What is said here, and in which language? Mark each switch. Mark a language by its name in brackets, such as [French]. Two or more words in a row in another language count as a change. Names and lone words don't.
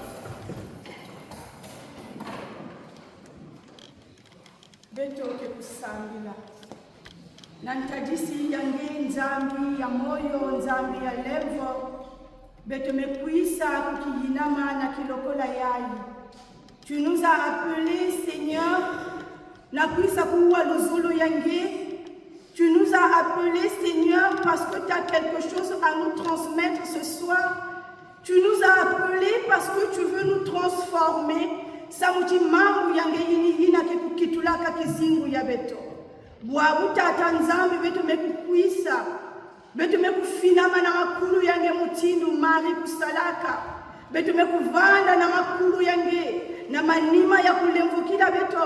[Kituba (Democratic Republic of Congo)] Betoke kusambila na ntadisi yange nzambi ya moyo nzambi ya levo betomekuisa kukiyinama na kilokola yayi. [French] Tu nous as appelés Seigneur [Kituba (Democratic Republic of Congo)] na kuisa kuwa luzulu yange. [French] Tu nous as appelés Seigneur parce que tu as quelque chose à nous transmettre ce soir. Tu nous as appelés parce que tu veux nous transformer. [Kituba (Democratic Republic of Congo)] Samuti mambu yange yina kitulaka kizingu ya beto. Bwabu tata nzambi beto mekukuisa. Beto mekufinama na makulu yange mutindu mari kusalaka. Beto mekuvanda na makulu yange. Na manima ya kulemvukila beto.